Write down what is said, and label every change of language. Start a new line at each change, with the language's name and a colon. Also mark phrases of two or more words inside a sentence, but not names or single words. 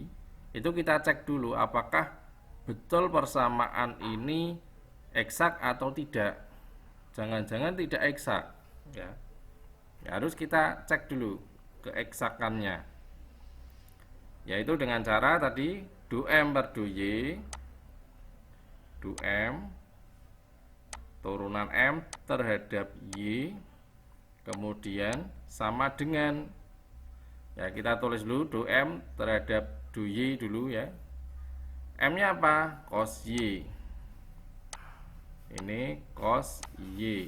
Indonesian: Itu kita cek dulu apakah betul persamaan ini eksak atau tidak. Jangan-jangan tidak eksak ya. Harus kita cek dulu keeksakannya, yaitu dengan cara tadi du M per du Y, du M turunan M terhadap Y, kemudian sama dengan, ya kita tulis dulu du M terhadap du Y dulu ya. M nya apa? Cos Y. Ini cos Y.